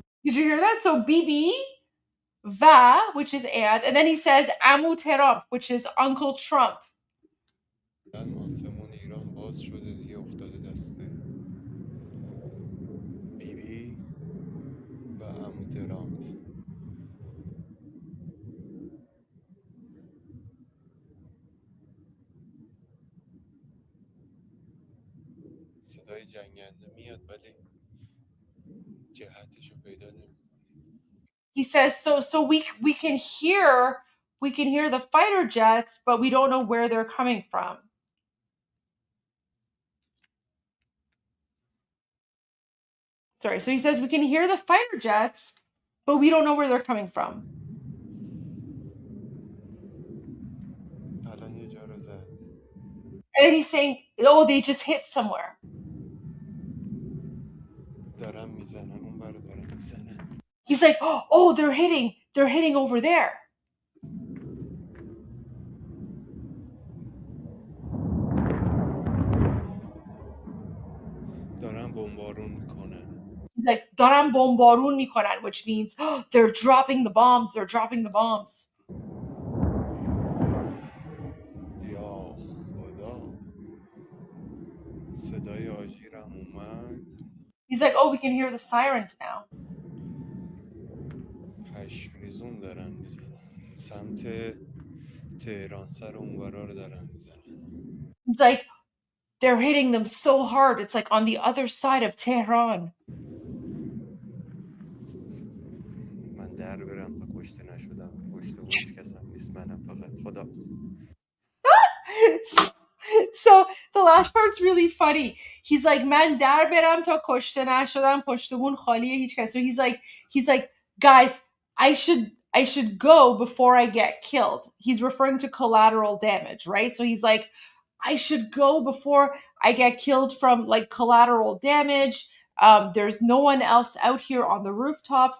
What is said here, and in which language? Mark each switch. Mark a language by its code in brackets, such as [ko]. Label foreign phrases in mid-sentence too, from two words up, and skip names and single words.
[en] Did you hear that? So Bibi, Va, which is and then he says [fa] عمو ترامپ, [en] which is Uncle Trump. [fa] آسمون ایران باز شده دیگه افتاده دست بیبی و عمو ترامپ صدای جنگنده میاد ولی جهتشو پیدا نمیکنه. [en] He says so we can hear the fighter jets, but we don't know where they're coming from. Sorry, so he says we can hear the fighter jets, but we don't know where they're coming from. [fa] الان یه جا رو زد. [en] And then he's saying, oh, they just hit somewhere. [fa] دارن میزنن اون برو دارن میزنن. [en] He's like, oh, they're hitting over there. [fa] دارن بمبارون میکنن. [en] He's like, [fa] دارن بمبارون میکنن, [en] which means they're dropping the bombs. They're dropping the bombs. [fa] یا خدا. صدای آژیرم اومد. [en] He's like, oh, we can hear the sirens now. [fa] پشمریزون دارن میزنن. سمت تهران سر اونورا رو دارن میزنن. [en] He's like, they're hitting them so hard. It's like on the other side of Tehran. [fa] من در برم تا کشته نشدم. کشته هیچ کسم نیست منم فقط خداحافظ. [en] So the last part's really funny. He's like, [fa] من در برم تا کشته نشدم پشتمون خالیه هیچ کس. [en] So he's like, guys, I should go before I get killed. He's referring to collateral damage, right? So he's like, I should go before I get killed from like collateral damage. There's no one else out here on the rooftops.